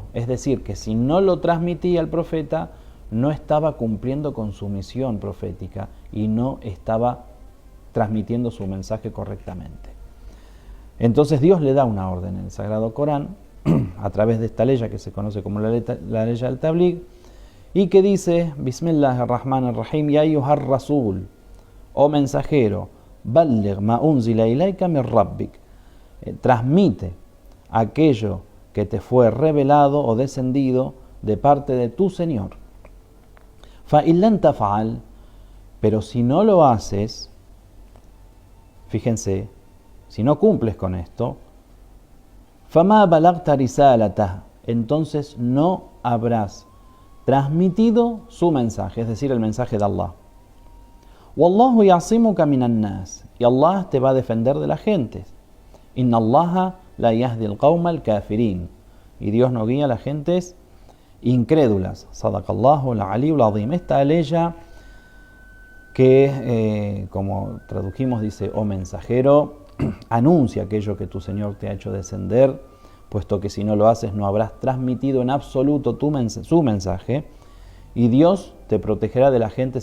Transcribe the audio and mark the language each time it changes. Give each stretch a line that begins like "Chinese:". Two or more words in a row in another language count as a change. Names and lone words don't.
Spanish: Es decir, que si no lo transmitía el profeta, no estaba cumpliendo con su misión profética y no estaba transmitiendo su mensaje correctamente. Entonces Dios le da una orden en el Sagrado Corán, a través de esta ley que se conoce como la ley del tabligh, y que dice:
Arabic: بسم الله الرحمن الرحيم, يا أيها الرسول,
Spanish: oh mensajero,
Arabic: بلغ ما أنزل إليك من ربك,
Spanish: transmite aquello que te fue revelado o descendido de parte de tu Señor.
Arabic: فإن لم تفعل,
Spanish: pero si no lo haces, fíjense, si no cumples con esto,
Arabic: فما بلغت رسالته,
Spanish: entonces no habrás transmitido su mensaje, es decir, el mensaje de Allah.
Arabic: والله يعصمك من الناس,
Spanish: y Allah te va a defender de la gente.
Arabic: إن الله لا يهدي القوم الكافرين,
Spanish: y Dios no guía a las gentes incrédulas.
Arabic: صدق الله العلي العظيم.
Spanish: Esta aleya que, como tradujimos, dice: oh mensajero, anuncia aquello que tu Señor te ha hecho descender, puesto que si no lo haces no habrás transmitido en absoluto su mensaje, y Dios te protegerá de la gente.